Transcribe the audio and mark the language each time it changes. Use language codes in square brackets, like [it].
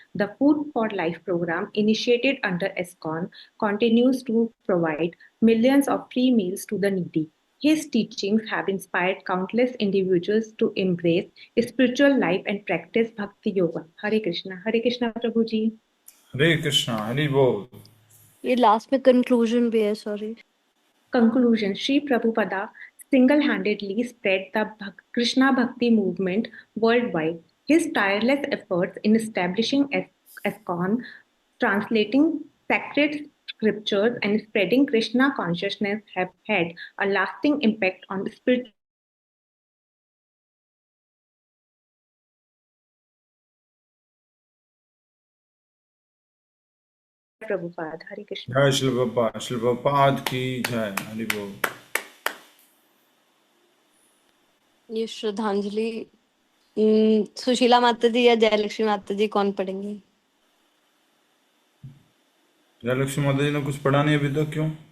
[en] The Food for Life program, initiated under ISKCON, continues to provide millions of free meals to the needy. His teachings have inspired countless individuals to embrace spiritual life and practice Bhakti Yoga. Hare Krishna Prabhu Ji. [hi] हरे कृष्णा, हरि बोल। ये last में conclusion भी है, sorry. [en] Conclusion. Sri Prabhupada single-handedly spread the Krishna Bhakti movement worldwide. His tireless efforts in establishing ISKCON, translating sacred scriptures, and spreading Krishna consciousness have had a lasting impact on spiritual Prabhupada. Hare Krishna. [hi] जय श्री प्रभुपाद की जय, हरि बोल। ये श्रद्धांजलि सुशीला माता जी या जयलक्ष्मी माता जी कौन पढ़ेंगे? जयलक्ष्मी माता जी ने कुछ पढ़ा नहीं अभी तक, क्यों?